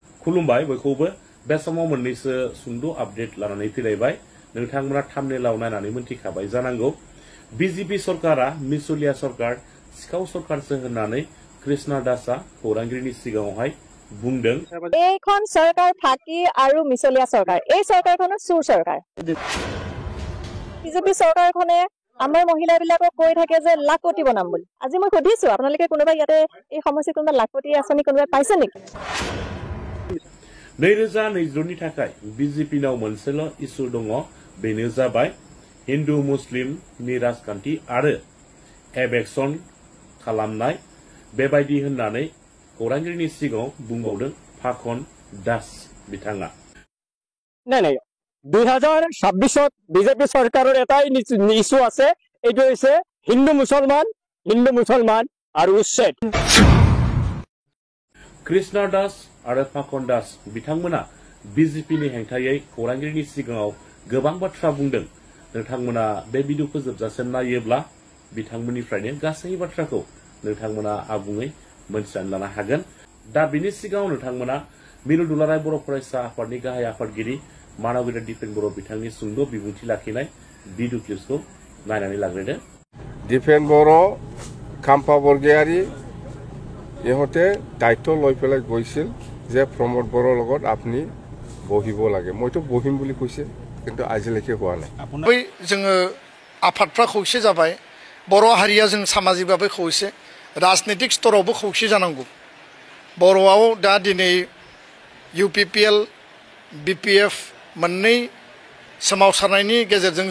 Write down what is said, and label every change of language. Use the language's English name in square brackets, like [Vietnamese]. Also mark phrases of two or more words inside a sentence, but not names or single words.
[Bodo] खुलुमबाय बयखौबो बे समाव मोननैसो सुंद' आपडेट लानानै फैलायबाय नोंथांमोना थाम्बनेलाव नायनानै मोनथिखाबाय जानांगौ बिजेपि सरकारा मिसलिया सरकार सिखाव सरकारसो होननानै कृष्णा दासआ खौरांगिरिनि सिगाङावहाय बुंदों [Assamese] এইখন सरकार फाकी আৰু মিছলিয়া सरकार এই सरकारखনৰ চুৰ सरकार বিজেপি सरकारखনে আমাৰ মহিলাবিলাকক কৈ থাকে যে লাখপতি বনাম বুলি আজি মই সুধিছো আপোনালোকে কোনোবা ইয়াতে এই সমস্যা কোনোবা লাখপতি আছনি কোনোবা পাইছে নেকি [Bodo] 2022 नि थाखाय बिजेपिनाव मोनसेल' इस्यु दङ बेनो जाबाय हिन्दु मुस्लिमनि राजखान्थि आरो एबेक्सन खालामनाय बेबायदि होननानै खौरांगिरिनि सिगाङाव बुंबावदों फाखन दास बिथाङा [Assamese] নাই 2026 বিজেপি চৰকাৰৰ এটাই ইস্যু আছে এইটো হৈছে হিন্দু মুছলমান আৰু উচ্ছেদ [Bodo] कृष्णा दास आरो फाखन दास बिथांमोना बिजेपिनि हेंथायै खौरांगिरिनि सिगाङाव गोबां बाथ्रा बुंदों नोंथांमोना बे भिडिअखौ जोबजासिम नायोब्ला बिथांमोननिफ्रायनो गासै बाथ्राखौ नोंथांमोना आबुङै मोनथिनानै लानो हागोन दा बिनि सिगाङाव नोंथांमोना मिरु दुलाराय बर' फरायसा आफादनि गाहाय आफादगिरि मानबिर दिपेन बर' बिथांनि सुंद' बिबुंथि लाखिनाय भिडिअ क्लिप्सखौ नायनानै लाग्रोदो [Assamese] दिपेन बर' खाम्फा बरगयारी इहते दायित्व লৈ পেলাই গৈছিল যে প্ৰমোদ বৰৰ লগত আপুনি বহিব লাগে মইতো বহিম বুলি কৈছে কিন্তু আজিলৈকে হোৱা নাই [Bodo] बै जोङो आफादफ्रा खौसे जाबाय बर' हारिया जों सामाजिकभाबै खौसे राजनीतिक स्तरावबो खौसे जानांगौ बर'आव दा दिनै UPPL BPF मोननै सोमावसारनायनि गेजेरजों